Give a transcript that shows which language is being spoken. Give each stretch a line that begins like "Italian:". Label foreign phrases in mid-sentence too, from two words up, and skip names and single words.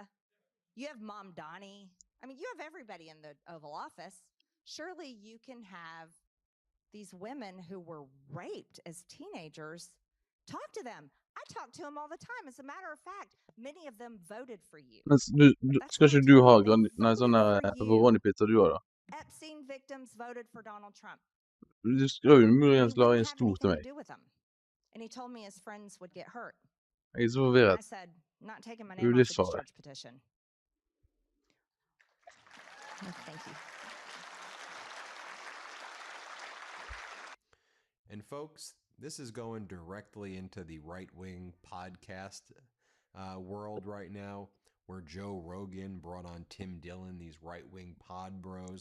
English: You have Mom Donnie. I mean, you have everybody in the Oval Office. Surely you can have these women who were raped as teenagers. Talk to them. I talk to them all the time. As a matter of fact, many of them voted for you.
Norwegian: Men ska ikke du ha nei, sånne Ronny-pizza du har da?
English: Epstein victims voted for Donald Trump.
Norwegian: Du skal jo muligens lage en stor til meg.
English: Do with them. And he told me his friends would get hurt.
Norwegian: Jeg er så forvirret.
English: I said, not taking my
Norwegian: Det er jo
English: name off the
Norwegian: livsfarlig.
English: discharge petition. No, thank you. And folks, this is going directly into the right-wing podcast world right now, where Joe Rogan brought on Tim Dillon, these right-wing pod bros.